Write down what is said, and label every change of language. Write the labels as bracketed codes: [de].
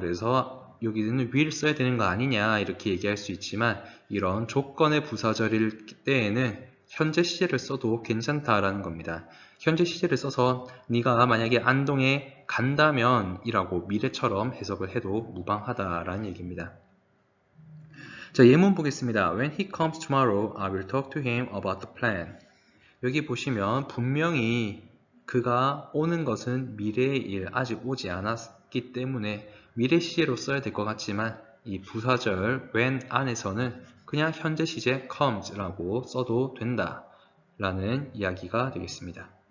[ko] 그래서 여기는 will 써야 되는 거 아니냐 이렇게 얘기할 수 있지만 이런 조건의 부사절일 때에는 현재 시제를 써도 괜찮다라는 겁니다. 현재 시제를 써서 네가 만약에 안동에 간다면 이라고 미래처럼 해석을 해도 무방하다라는 얘기입니다. 자, 예문 보겠습니다. [en] When he comes tomorrow, I will talk to him about the plan. [ko] 여기 보시면 분명히 그가 오는 것은 미래의 일, 아직 오지 않았기 때문에 미래 시제로 써야 될 것 같지만 이 부사절 when 안에서는 그냥 현재 시제 comes라고 써도 된다 라는 이야기가 되겠습니다.